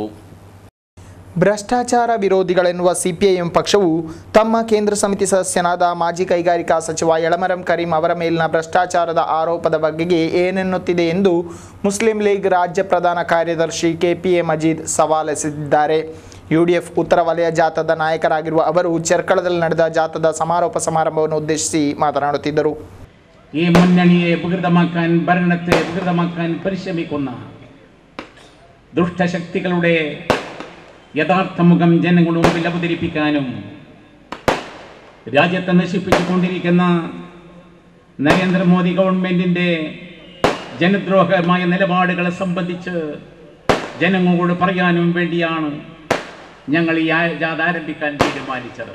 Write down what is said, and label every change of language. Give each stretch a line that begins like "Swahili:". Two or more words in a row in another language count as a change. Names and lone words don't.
Kannada: ಭ್ರಷ್ಟಾಚಾರ ವಿರೋಧಿಗಳೆನ್ನುವ CPIM ಪಕ್ಷವು ತಮ್ಮ ಕೇಂದ್ರ ಸಮಿತಿ ಸದಸ್ಯನಾದ ಮಾಜಿ ಕೈಗಾರಿಕಾ ಸಚಿವ ಯಳಮರಂ ಕರೀಂ ಅವರ ಮೇಲಿನ ಭ್ರಷ್ಟಾಚಾರದ ಆರೋಪದ ಬಗೆಗೆ ಏನೆನ್ನುತ್ತಿದೆ ಎಂದು ಮುಸ್ಲಿಂ ಲೀಗ್ ರಾಜ್ಯ ಪ್ರಧಾನ ಕಾರ್ಯದರ್ಶಿ KPA ಮಜೀದ್ ಸವಾಲೆಸೆದಿದ್ದಾರೆ. UDF ಉತ್ತರ ವಲಯ ಜಾಥಾದ ನಾಯಕರಾಗಿರುವ ಅವರು ಚೆರ್ಕಳದಲ್ಲಿ ನಡೆದ ಜಾಥಾದ ಸಮಾರೋಪ ಸಮಾರಂಭವನ್ನು ಉದ್ದೇಶಿಸಿ മാതനാടുತ್ತಿದ್ದರು.
Malayalam: ഈ മുന്നണിയെ വികൃതമാക്കാൻ, ഭരണത്തെ വികൃതമാക്കാൻ പരിശ്രമിക്കുന്ന ദുഷ്ടശക്തികളുടെ യഥാർത്ഥ മുഖം ജനങ്ങളുടെ മുമ്പിൽ അവതരിപ്പിക്കാനും രാജ്യത്തെ നശിപ്പിച്ചുകൊണ്ടിരിക്കുന്ന നരേന്ദ്രമോദി ഗവൺമെൻറ്റിൻ്റെ ജനദ്രോഹമായ നിലപാടുകളെ സംബന്ധിച്ച് ജനങ്ങളോട് പറയാനും വേണ്ടിയാണ് ഞങ്ങൾ ഈ ജാഥ ആരംഭിക്കാൻ തീരുമാനിച്ചത്.